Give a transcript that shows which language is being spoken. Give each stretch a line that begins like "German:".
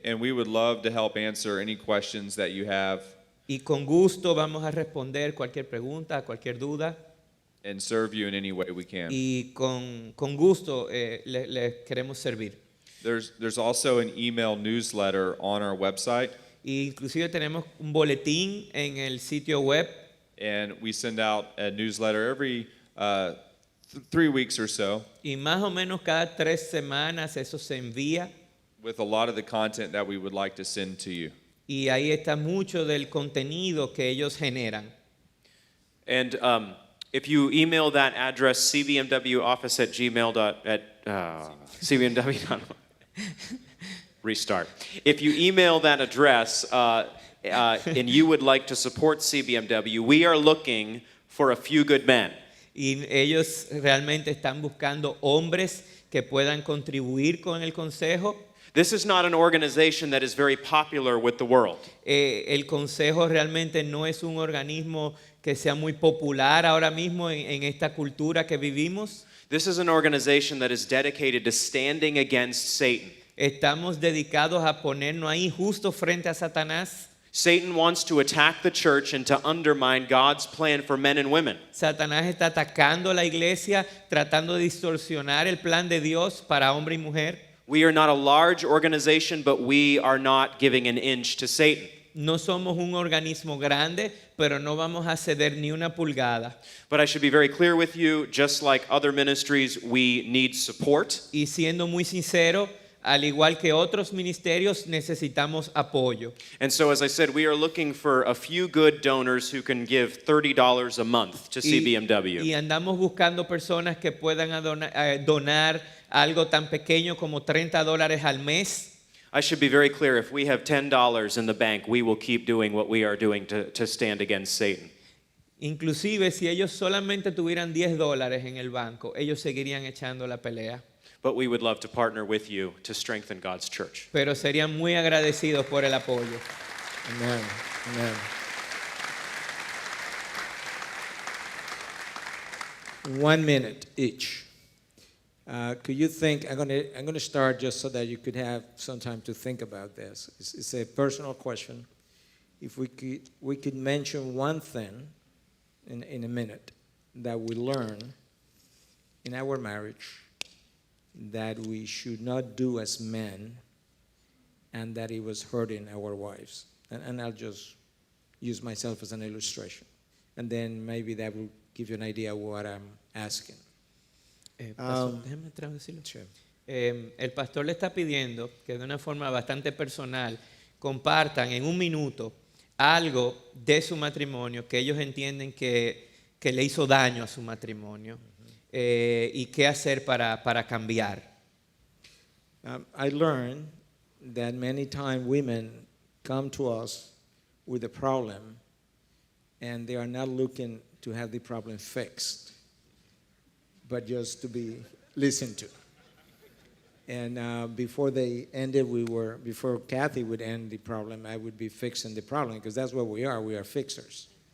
English: And we would love to help answer any questions that you have
Spanish: Y con gusto vamos a responder cualquier pregunta, cualquier duda.
English: and serve you in any way we can.
Spanish: Y con gusto les queremos servir.
English: There's also an email newsletter on our website,
Spanish: Y inclusive tenemos un boletín en el sitio web
English: and we send out a newsletter every 3 weeks or so
Spanish: y más o menos cada 3 semanas eso se envía
English: with a lot of the content that we would like to send to you.
Spanish: y ahí está mucho del contenido que ellos generan.
English: And if you email that address, cbmwoffice@gmail.com. Restart. If you email that address and you would like to support CBMW, we are looking for a few good men.
Spanish: Y ellos realmente están buscando hombres que puedan contribuir con el consejo.
English: This is not an organization that is very popular with the world.
Spanish: El consejo realmente no es un organismo que sea muy popular ahora mismo en esta cultura que vivimos.
English: This is an organization that is dedicated to standing against Satan.
Spanish: Estamos dedicados a ponernos ahí justo frente a Satanás.
English: Satan wants to attack the church and to undermine God's plan for men and women.
Spanish: Satanás está atacando la iglesia, tratando de distorsionar el plan de Dios para hombre y mujer.
English: We are not a large organization, but we are not giving an inch to Satan.
Spanish: No somos un organismo grande, pero no vamos a ceder ni una pulgada.
English: But I should be very clear with you, just like other ministries, we need support.
Spanish: Y siendo muy sincero, al igual que otros ministerios, necesitamos apoyo.
English: And so, as I said, we are looking for a few good donors who can give $30 a month to CBMW.
Spanish: Y andamos buscando personas que puedan donar algo tan pequeño como $30 al mes.
English: I should be very clear, if we have $10 in the bank, we will keep doing what we are doing to stand against Satan.
Spanish: Inclusive si ellos solamente tuvieran $10 en el banco, ellos seguirían echando la pelea.
English: But we would love to partner with you to strengthen God's church.
Spanish: Pero serían muy agradecidos por el apoyo.
English: Amen. Amen. 1 minute each. Could you think? I'm gonna start just so that you could have some time to think about this. It's a personal question. If we could mention one thing in a minute that we learn in our marriage that we should not do as men, and that it was hurting our wives. And I'll just use myself as an illustration. And then maybe that will give you an idea of what I'm asking.
Spanish: Déjame traducirlo. El pastor le está pidiendo que de una forma bastante personal compartan en 1 minuto algo de su matrimonio que ellos entienden que le hizo daño a su matrimonio y qué hacer para cambiar.
English: I learned that many times women come to us with a problem and they are not looking to have the problem fixed, but just to be listened to. And before they ended, before Kathy would end the problem, I would be fixing the problem, because that's what we are fixers.